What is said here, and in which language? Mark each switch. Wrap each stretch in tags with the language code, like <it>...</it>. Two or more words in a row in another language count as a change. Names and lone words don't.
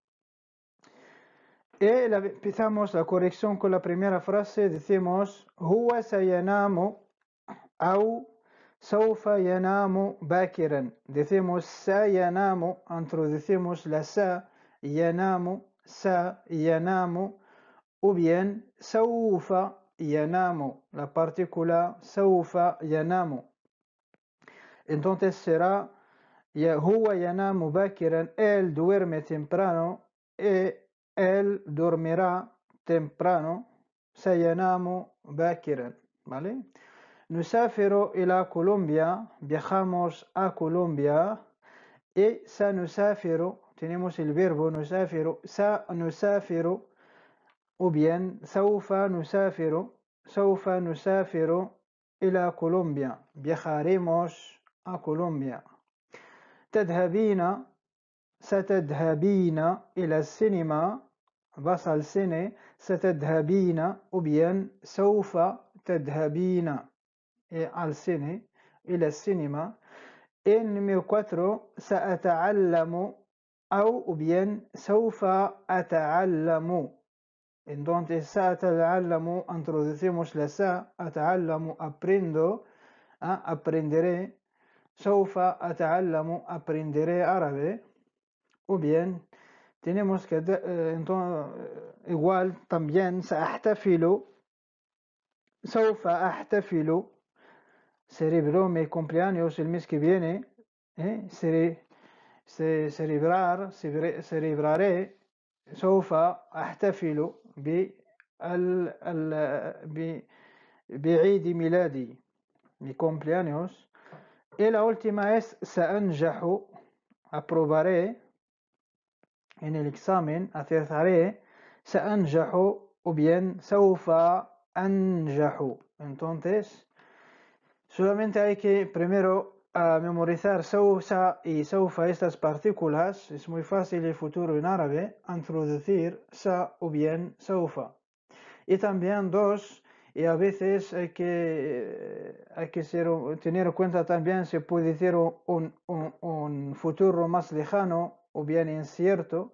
<es>Y empezamos la corrección con la primera frase.</es> <ar>Decimos هو سينام أو سوف ينام باكرا.</ar> <es>Decimos سينام, introducimos la sa, ينام, o bien</es> <ar>سوف ينام,</ar> <es>la partícula</es> <ar>سوف ينام.</ar> <es>Entonces será</es> <ar>هو ينام باكرا,</ar> <es>él duerme temprano, y él dormirá temprano.</es> <ar>سينام باكرا. ¿Vale? نسافر إلى كولومبيا.</ar> <es>Viajamos a Colombia. Y سنسافر. Tenemos el verbo</es> <ar>نسافر. سنسافر.</ar> <es>O bien</es> <ar>سوف نسافر. سوف نسافر إلى كولومبيا.</ar> <es>Viajaremos a Colombia.</es> <ar>تذهبين. ستذهبين إلى السينما.</ar> <es>Vas al cine. ستذهبين. O bien</es> <ar>سوف تذهبين</ar> <es>al cine,</es> <ar>إلى السينما. número 4 سأتعلم أو bien سوف أتعلم.</ar> <es>Entonces سأتعلم, introducimos la sa, أتعلم, aprendo, aprenderé.</es> <ar>سوف أتعلم,</ar> <es>aprenderé árabe. O bien tenemos que igual también سأحتفل.</es> <ar>سوف أحتفل.</ar> <es>Celebro mi cumpleaños el mes que viene. celebraré.</es> <ar>سوف أحتفل بعيد ميلادي,</ar> <es>mi cumpleaños. Y la última es سأنجح, aprobaré en el examen, acertaré.</es> <ar>سأنجح</ar> <es>o bien</es> <ar>سوف أنجح.</ar> <es>Entonces solamente hay que primero memorizar سوف y سوف, estas partículas. Es muy fácil el futuro en árabe, introducir sa o bien سوف. Y también dos, y a veces hay que tener en cuenta también, se puede decir un futuro más lejano o bien incierto.</es>